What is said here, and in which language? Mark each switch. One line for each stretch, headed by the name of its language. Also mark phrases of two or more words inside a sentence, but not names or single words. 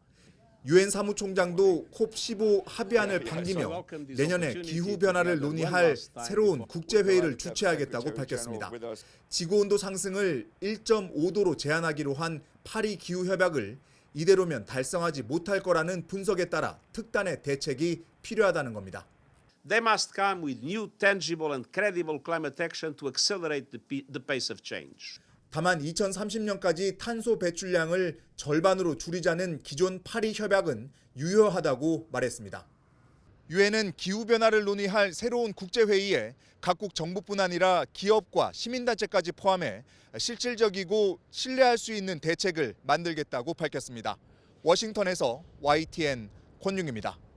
Korean: 유엔 사무총장도 콥15 합의안을 반기며 내년에 기후변화를 논의할 새로운 국제회의를 주최하겠다고 밝혔습니다. 지구온도 상승을 1.5도로 제한하기로 한 파리 기후협약을 이대로면 달성하지 못할 거라는 분석에 따라 특단의 대책이 필요하다는 겁니다.
English: They must come with new, tangible and credible climate action to accelerate the pace of change.
Korean: 다만 2030년까지 탄소 배출량을 절반으로 줄이자는 기존 파리 협약은 유효하다고 말했습니다. 유엔은 기후변화를 논의할 새로운 국제회의에 각국 정부뿐 아니라 기업과 시민단체까지 포함해 실질적이고 신뢰할 수 있는 대책을 만들겠다고 밝혔습니다. 워싱턴에서 YTN 권윤기입니다.